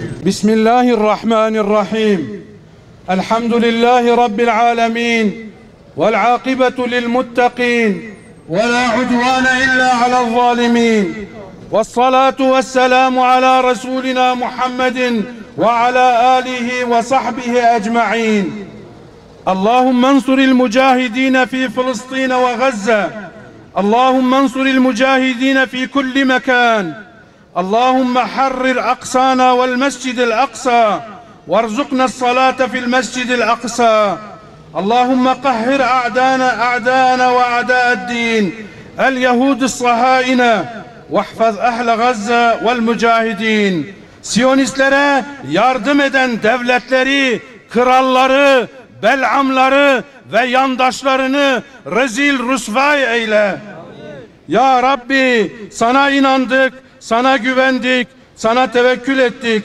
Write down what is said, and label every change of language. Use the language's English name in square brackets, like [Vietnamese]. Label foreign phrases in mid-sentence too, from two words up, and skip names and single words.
[Arabic] بسم الله الرحمن الرحيم. الحمد لله رب العالمين. والعاقبة للمتقين. ولا عدوان إلا على الظالمين. والصلاة والسلام على رسولنا محمد وعلى آله وصحبه أجمعين. اللهم انصر المجاهدين في فلسطين وغزة اللهم انصر المجاهدين في كل مكان اللهم حرر أقصانا والمسجد الأقصى وارزقنا الصلاة في المسجد الأقصى اللهم قهر أعداءنا وأعداء الدين اليهود الصهاينة واحفظ أهل غزة والمجاهدين [Turkish] Siyonistlere yardım eden devletleri, kralları, belamları ve yandaşlarını rezil rüsvay eyle. [Arabic] يا ربي, [Turkish] sana inandık, sana güvendik, sana tevekkül ettik.